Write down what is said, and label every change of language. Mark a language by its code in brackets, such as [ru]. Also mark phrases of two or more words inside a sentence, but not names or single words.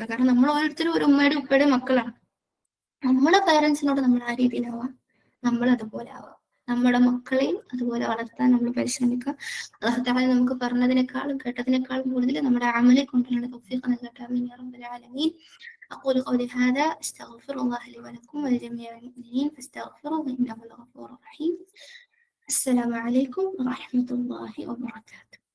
[ml] കാരണം നമ്മൾ ഓരോരുത്തരും ഒരു ഉമ്മയുടെ ഉപ്പയുടെ മക്കളാണ്. നമ്മുടെ പേരൻസിനോട് നമ്മൾ ആ രീതിയിലാവാം, നമ്മൾ അതുപോലെ ആവാം. നമ്മുടെ മക്കളെയും അതുപോലെ വളർത്താൻ നമ്മൾ പരിശ്രമിക്കുക. [ar] الله تعالى [ml] നമുക്ക് പറഞ്ഞതിനേക്കാളും കേട്ടതിനേക്കാളും കൂടുതൽ നമ്മുടെ അമലെ കൊണ്ടുള്ള തൗഫീഖ് നൽകട്ടെ. [ar] آمين يا رب العالمين. أقول قولي هذا أستغفر الله لي ولكم ولجميع المؤمنين فاستغفروه إنه الغفور الرحيم. السلام عليكم ورحمة الله وبركاته.